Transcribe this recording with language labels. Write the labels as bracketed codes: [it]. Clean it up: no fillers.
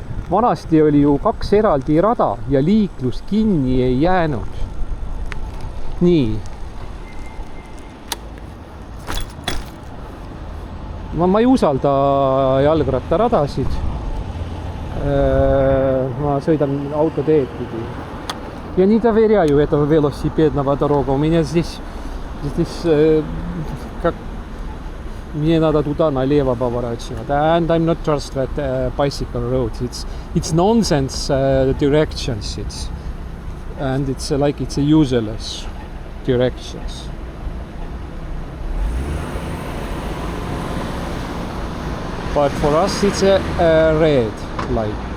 [et] Vanasti oli ju 2 eraldi rada ja liiklus kinni ei jäänud. Nii. Ma ei usalda jalgrattaradasid. Ma sõidan autoteed pidi. [ru] Я не доверяю этого велосипедного дорогу. У меня здесь как мне надо туда налево поворачивать. [en] And I'm not trust that bicycle roads. It's nonsense directions. And it's like it's a useless directions. But for us it's a red light.